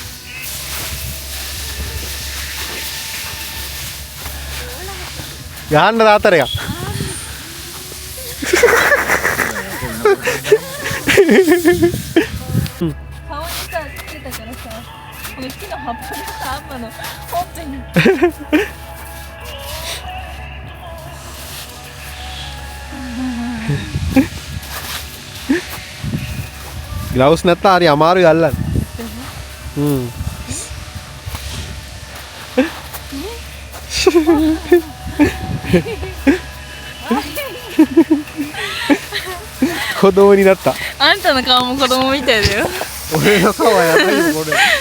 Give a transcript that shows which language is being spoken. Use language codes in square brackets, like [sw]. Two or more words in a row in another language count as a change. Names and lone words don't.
[si] ගහන්න තාත්තට එකක්. [ja] 顔にさつけたからさこの木の葉っぱがさアンマのほっぺに [si] ග්ලව්ස් නැත්නම් හරි අමාරුයි අල්ලන්න. [ja] කොදෝ になった。あんたの顔も子供みたいだよ。俺の顔はやばいよこれ。